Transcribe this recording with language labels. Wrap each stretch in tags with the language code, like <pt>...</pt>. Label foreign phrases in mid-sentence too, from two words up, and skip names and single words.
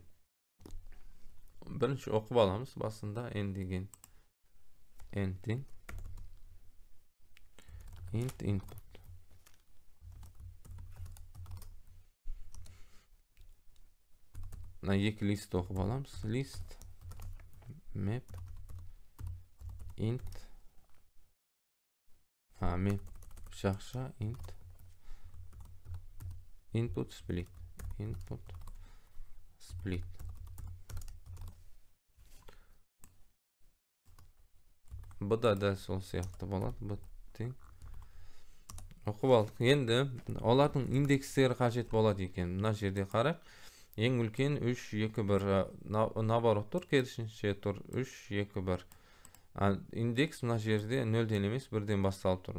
<kk>Бірінші оқып аламыз. Басында n деген n тең</kk> <en>int input.</en> <kk>Екі лист оқып аламыз.</kk> <en>List map int map</en> <kk>жақша</kk> <en>int input split</en> <kk>бұ да дәл сол сияқты болады. Bu тең оқып алдық. Енді олардың индекстері қажет болады екен. Мына жерде қарайық. Ең үлкен 3 2 1 наоборот тұр, керісінше тұр 3 2 1. Индекс мына жерде 0-ден емес 1-ден басталып тұр.</kk>